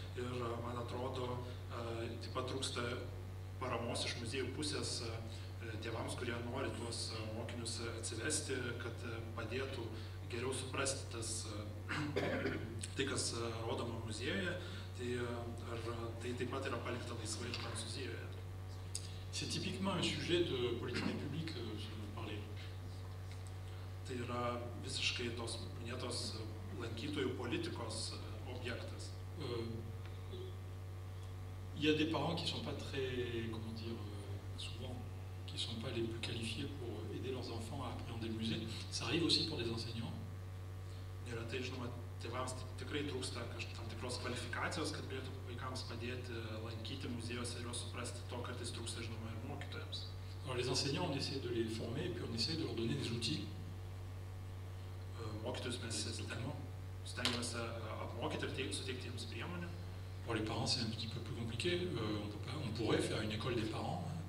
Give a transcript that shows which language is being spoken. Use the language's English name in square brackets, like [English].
[Lithuanian] Ir man atrodo, taip pat trūksta paramos iš muziejų pusės tėvams, kurie nori tuos mokinius atsivesti, kad padėtų geriau suprasti tai, kas rodoma muziejuje. Tai ar tai taip pat yra palikta laisvai ir Prancūzijoje? [French] C'est typiquement un sujet de politique publique, parler. [Lithuanian] Tai yra visiškai tos minėtos lankytojų politikos objektas. [French] Il y a des parents qui ne sont pas très, comment dire, souvent, qui ne sont pas les plus qualifiés pour aider leurs enfants à appréhender le musée. Ça arrive aussi pour des enseignants. [Lithuanian] Neretai, žinoma, tėvams tikrai trūksta tam tikros kvalifikacijos, kad galėtų vaikams padėti lankyti muziejuose ir juos suprasti. To kartais trūksta, žinoma, ir mokytojams. [French] Alors les enseignants, on essaie de les former et puis on essaie de leur donner des outils. [Lithuanian] Mokytojus mes stengiamės apmokyti ir suteikti jiems priemonių. [French] Pour les parents, c'est un petit peu plus compliqué. On pourrait faire une école des parents.